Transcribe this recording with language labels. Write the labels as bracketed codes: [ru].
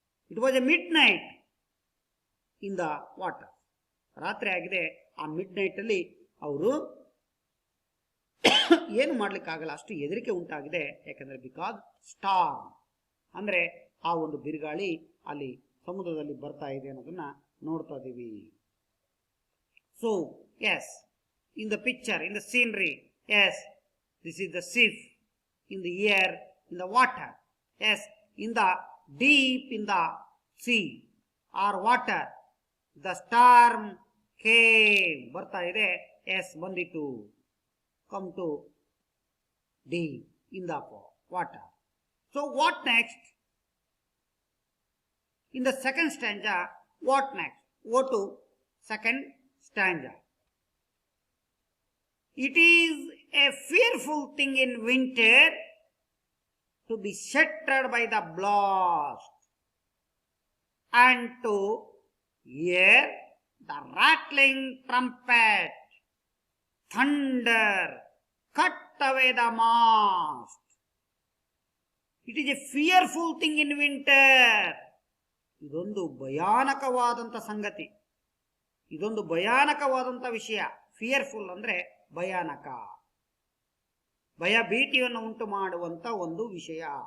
[en] It was a midnight in the water. [kn] ರಾತ್ರಿ ಆಗಿದೆ. ಆ ಮಿಡ್ ನೈಟ್ ಅಲ್ಲಿ ಅವರು ಏನು ಮಾಡ್ಲಿಕ್ಕಾಗಲ್ಲ, ಅಷ್ಟು ಹೆದರಿಕೆ ಉಂಟಾಗಿದೆ. ಯಾಕಂದ್ರೆ ಬಿಕಾಸ್ ಸ್ಟಾರ್ಮ್ ಅಂದ್ರೆ ಆ ಒಂದು ಬಿರುಗಾಳಿ ಅಲ್ಲಿ ಸಮುದ್ರದಲ್ಲಿ ಬರ್ತಾ ಇದೆ ಅನ್ನೋದನ್ನ ನೋಡ್ತಾ ಇದೀವಿ. [en] so yes, in the picture, in the scenery, yes, this is the ship, in the air, in the water, yes, in the deep, in the sea or water, the storm came, [kn] ಬರ್ತಾ ಇದೆ. [en] yes, [kn] ಬಂದಿತು, [en] come to deep, in the water. So what next? In the second stanza, what next? Go to second stanza. It is a fearful thing in winter to be shattered by the blast and to hear the rattling trumpet, thunder, cut away the mast. It is a fearful thing in winter. [kn] ಇದೊಂದು ಭಯಾನಕವಾದಂಥ ಸಂಗತಿ, ಇದೊಂದು ಭಯಾನಕವಾದಂಥ ವಿಷಯ. Fearful ಅಂದ್ರೆ ಭಯಾನಕ, ಭಯ ಭೀತಿಯನ್ನು ಉಂಟು ಮಾಡುವಂತ ಒಂದು ವಿಷಯ.